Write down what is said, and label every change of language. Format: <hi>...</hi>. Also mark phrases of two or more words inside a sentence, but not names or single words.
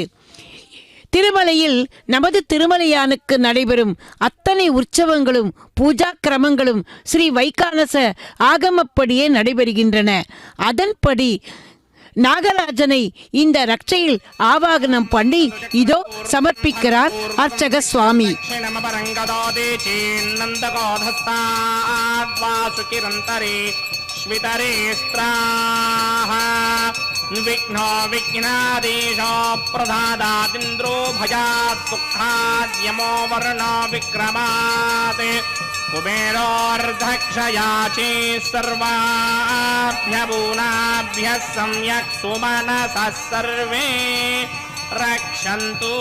<ta>திருமலையில் நமது திருமலையானுக்கு நடைபெறும் அத்தனை உற்சவங்களும் பூஜா கிரமங்களும் ஸ்ரீ வைகானச ஆகமப்படியே நடைபெறுகின்றன. அதன்படி நாகராஜனை இந்த ரட்சையில் ஆவாகனம் பண்ணி இதோ சமர்ப்பிக்கிறார் அர்ச்சக சுவாமி.</ta> <sa>विघ्नो विघ्नादेशो प्रधादादिन्द्रो भजात् दुःखाद्यमो वर्णो विक्रमात् कुबेरोर्धक्षयाचे सर्वाभ्यभूनाभ्यः सम्यक् सुमनसः सर्वे रक्षन्तु.</sa>